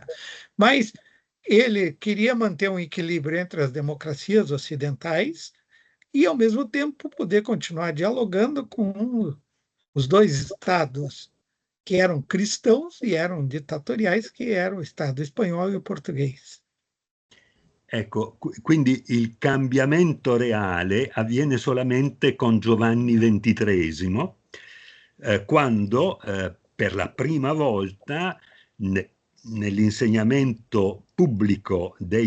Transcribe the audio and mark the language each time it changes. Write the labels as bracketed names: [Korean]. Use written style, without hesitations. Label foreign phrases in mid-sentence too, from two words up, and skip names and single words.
[Portuguese] Mas ele queria manter um equilíbrio entre as democracias ocidentais e, ao mesmo tempo, poder continuar dialogando com os dois estados que eram cristãos e eram ditatoriais, que eram o Estado espanhol e o português. [Italian] Ecco, quindi il cambiamento reale avviene solamente con Giovanni XXIII, quando per la prima volta nell'insegnamento pubblico dei